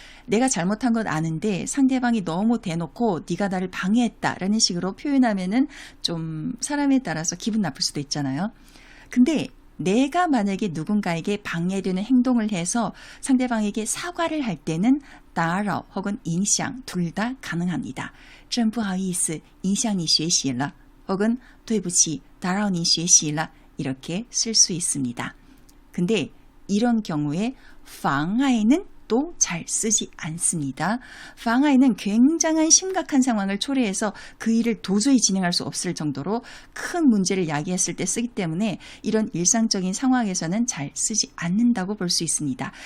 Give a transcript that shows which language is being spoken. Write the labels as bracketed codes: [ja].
[ko] 내가 잘못한 건 아는데 상대방이 너무 대놓고 네가 나를 방해했다라는 식으로 표현하면은 좀 사람에 따라서 기분 나쁠 수도 있잖아요. 근데 내가 만약에 누군가에게 방해되는 행동을 해서 상대방에게 사과를 할 때는 打扰 혹은 影响 둘 다 가능합니다. [zh] 真不好意思影响你学习了 혹은 对不起打扰你学习了 이렇게 쓸 수 있습니다. [ko] 근데 이런 경우에 妨碍는 또 잘 쓰지 않습니다. 妨碍는 굉장한 심각한 상황을 초래해서 그 일을 도저히 진행할 수 없을 정도로 큰 문제를 야기했을 때 쓰기 때문에 이런 일상적인 상황에서는 잘 쓰지 않는다고 볼 수 있습니다.